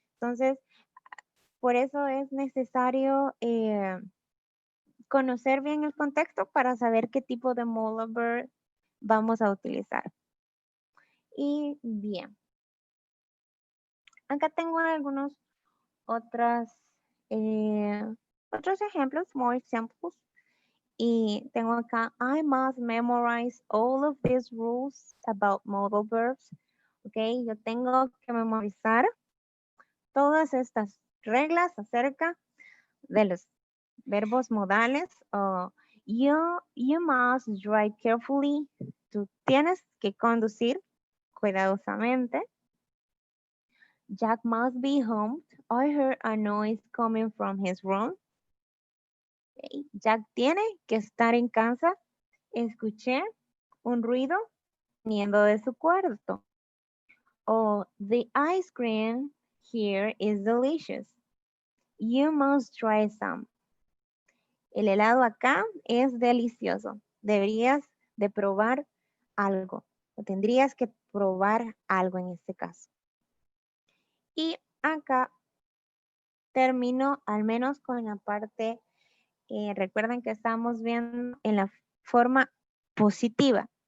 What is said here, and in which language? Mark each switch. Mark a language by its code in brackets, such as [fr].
[es] Entonces, por eso es necesario conocer bien el contexto para saber qué tipo de modal verb vamos a utilizar. Y bien, acá tengo algunos otros ejemplos, [en] more examples. [es] Y tengo acá, [en] I must memorize all of these rules about modal verbs. [es] Ok, yo tengo que memorizar todas estas reglas acerca de los verbos modales. [en] You must drive carefully. [es] Tú tienes que conducir cuidadosamente. [en] Jack must be home. I heard a noise coming from his room. Okay. [es] Jack tiene que estar en casa. Escuché un ruido viniendo de su cuarto. [en] Oh, the ice cream here is delicious. You must try some. [es] El helado acá es delicioso. Deberías de probar algo. O tendrías que probar algo en este caso. Y acá termino al menos con la parte, recuerden que estamos viendo en la forma positiva.